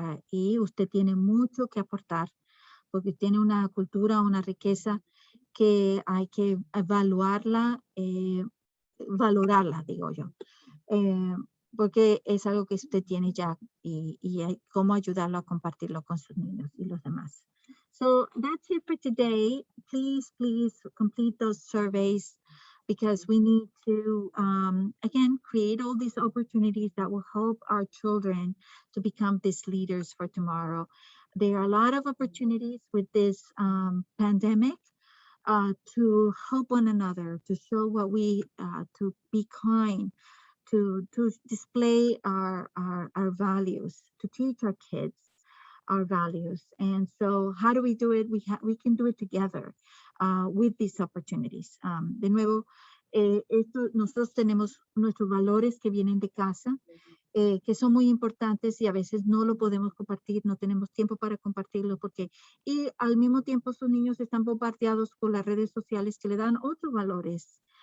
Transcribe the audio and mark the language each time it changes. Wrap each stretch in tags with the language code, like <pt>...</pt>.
<es>Y usted tiene mucho que aportar, porque tiene una cultura, una riqueza que hay que evaluarla, valorarla, digo yo, porque es algo que usted tiene ya, y hay cómo ayudarlo a compartirlo con sus niños y los demás.</es> <en>So that's it for today. Please complete those surveys. because we need to, again, create all these opportunities that will help our children to become these leaders for tomorrow. There are a lot of opportunities with this pandemic to help one another, to show what we, to be kind, to display our values, to teach our kids our values. And so how do we do it? We can do it together with these opportunities.</en> <es>De nuevo, nosotros tenemos nuestros valores que vienen de casa, que son muy importantes y a veces no lo podemos compartir, no tenemos tiempo para compartirlo porque, y al mismo tiempo sus niños están bombardeados por las redes sociales que le dan otros valores.</es>